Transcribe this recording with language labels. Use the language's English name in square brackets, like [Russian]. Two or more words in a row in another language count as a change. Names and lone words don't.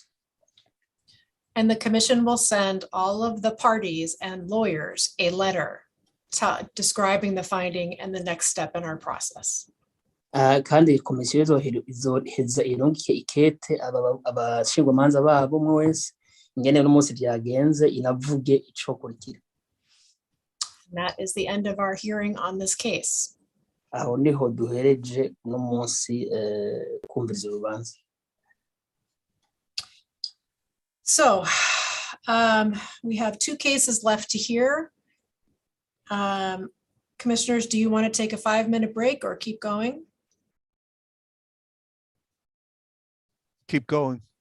[English] And the commission will send all of the parties and lawyers a letter describing the finding and the next step in our process. [Rundi] Kandi komisiyo izoheza ironke ikete abashingwamanza babo umwe wese ingene n'umunsi byagenze inavuge ico kurikira. [English] And that is the end of our hearing on this case. [Rundi] Aho niho duhereje no munsi kumviriza urubanza. [English] So we have 2 cases left to hear. Commissioners, do you want to take a 5-minute break or keep going? Keep going.